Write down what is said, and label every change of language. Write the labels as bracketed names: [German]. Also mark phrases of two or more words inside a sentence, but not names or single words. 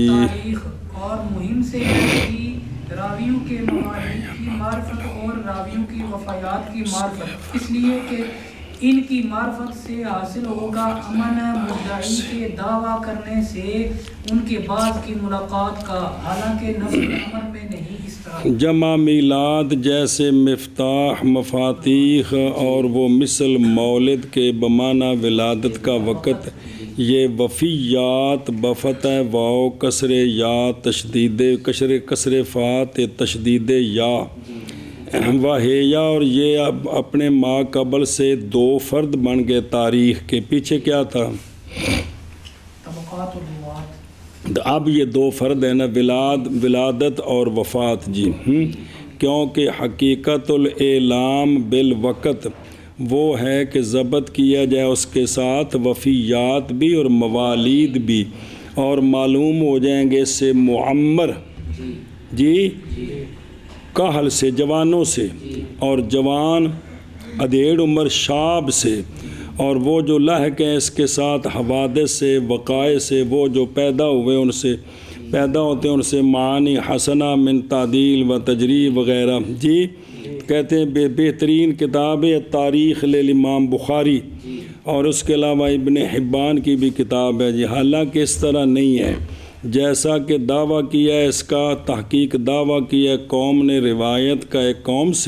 [Urdu] اور مہم سے راویوں کے موالید کی معرفت اور راویوں کی وفیات کی معرفت، اس لیے کہ ان کی معرفت سے حاصل ہوگا امن مدعی کے دعویٰ کرنے سے ان کے بعد کی ملاقات کا، حالانکہ [Arabic] نفس الامر [Urdu] میں نہیں اس طرح. جمع میلاد جیسے مفتاح مفاتیح اور وہ مثل مولد کے بمانہ ولادت کا وقت. یہ وفیات بفتح واو کسر یا تشدید کسر فات تشدید یا واہیا، اور یہ اب اپنے ما قبل سے دو فرد بن گئے تاریخ کے. پیچھے کیا تھا؟ طبقات الروات. اب یہ دو فرد ہیں نا، ولادت اور وفات جی. کیونکہ [Arabic] حقیقت الاعلام بالوقت [Urdu] وہ ہے کہ ضبط کیا جائے اس کے ساتھ وفیات بھی اور موالید بھی، اور معلوم ہو جائیں گے اس سے معمر جی کاہل سے، جوانوں سے، اور جوان ادھیڑ عمر شاب سے، اور وہ جو لاحق ہیں اس کے ساتھ حوادث سے، وقائع سے، وہ جو پیدا ہوئے ان سے پیدا ہوتے ہیں ان سے معانی حسنہ [Arabic] من تعدیل و تجریب [Urdu] وغیرہ جی. کہتے ہیں بہترین کتاب ہے تاریخ للامام بخاری، اور اس کے علاوہ ابن حبان کی بھی کتاب ہے جی. حالانکہ اس طرح نہیں ہے جیسا کہ دعویٰ کیا ہے، اس کا تحقیق دعویٰ کیا ہے قوم نے روایت کا ایک قوم سے.